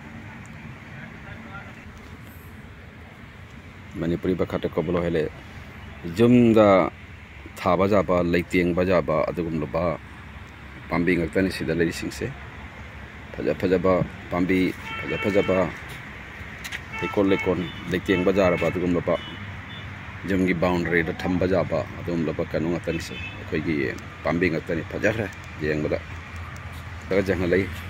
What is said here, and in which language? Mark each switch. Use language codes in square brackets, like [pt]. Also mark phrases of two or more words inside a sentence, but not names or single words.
[as] মণিপুৰী ভাষাতে ক'বলৈ হ'লে [mni] ꯌꯨꯝꯗ ꯊꯥꯕ ꯌꯥꯕ ꯂꯩꯇꯦꯡꯕ ꯌꯥꯕ ꯑꯗꯨꯒꯨꯝꯂꯕ ꯄꯥꯝꯕꯤ ꯉꯥꯛꯇꯅꯤ ꯁꯤꯗ ꯂꯩꯔꯤꯁꯤꯡꯁꯦ ꯐꯖꯕ ꯄꯥꯝꯕꯤ ꯐꯖꯕ ꯂꯩꯀꯣꯜ ꯂꯩꯇꯦꯡꯕ ꯌꯥꯔꯕ ꯑꯗꯨꯒꯨꯝꯂꯕ ꯌꯨꯝꯒꯤ ꯕꯥꯎꯟꯗꯔꯤꯗ ꯊꯝꯕ ꯌꯥꯕ ꯑꯗꯨꯒꯨꯝꯂꯕ ꯀꯩꯅꯣ ꯉꯥꯛꯇꯅꯤꯁꯦ ꯑꯩꯈꯣꯏꯒꯤ ꯄꯥꯝꯕꯤ ꯉꯥꯛꯇꯅꯤ ꯐꯖꯈ꯭ꯔꯦ ꯌꯦꯡꯕꯗ ꯖꯪ ꯂꯩ